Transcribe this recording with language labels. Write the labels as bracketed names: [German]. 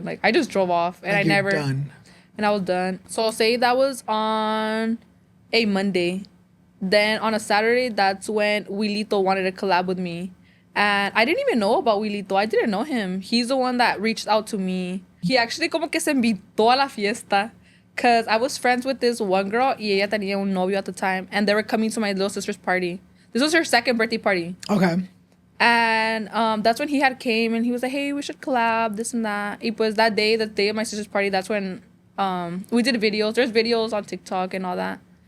[English] Like, I just drove off. And like done. And I was done. So say that was on a Monday. Then on a Saturday, that's when Wilito wanted to collab with me. And I didn't even know about Wilito. I didn't know him. He's the one that reached out to me. He actually [Spanish] como que se invitó a la fiesta. [English] Because I was friends with this one girl [Spanish] y ella tenía un novio [English] at the time. And they were coming to my little sister's party. This was her second birthday party. Okay. And that's when he had came and he was like, hey, we should collab, this and that. [Spanish] Y pues [English] that day, the day of my sister's party, that's when we did videos. There's videos on TikTok and all that.